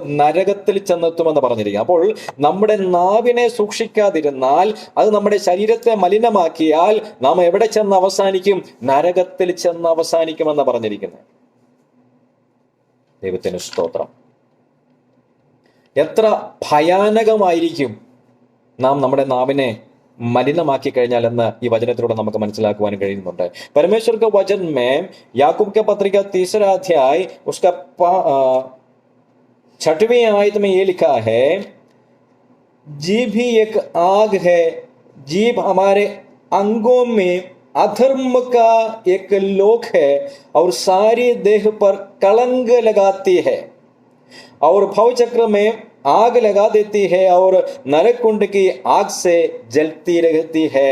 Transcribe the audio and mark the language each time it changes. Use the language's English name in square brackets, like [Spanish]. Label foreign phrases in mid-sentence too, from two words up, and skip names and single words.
[Malayalam] നരകത്തിൽ ചെന്നെത്തുമെന്ന് പറഞ്ഞിരിക്കുക. അപ്പോൾ നമ്മുടെ നാവിനെ സൂക്ഷിക്കാതിരുന്നാൽ, അത് നമ്മുടെ ശരീരത്തെ മലിനമാക്കിയാൽ നാം എവിടെ ചെന്ന് അവസാനിക്കും? നരകത്തിൽ ചെന്ന് അവസാനിക്കുമെന്ന് പറഞ്ഞിരിക്കുന്നത്. ദൈവത്തിന് സ്തോത്രം. എത്ര ഭയാനകമായിരിക്കും നാം നമ്മുടെ നാവിനെ मलिनमाकी ഈ വചനത്തിലൂടെ നമുക്ക് മനസ്സിലാക്കുവാൻ കഴിയുന്നുണ്ട്. [Hindi] परमेश्वर के वचन में याकूब के पत्री का 3 अध्याय उसका 6वीं आयत में ये लिखा है, जीभ ही एक आग है, जीभ हमारे अंगों में अधर्म का एक लोक है और सारी देह पर कलंक लगाती है और भवचक्र में आग लगा देती है और नरक कुंड की आग से जलती रहती है।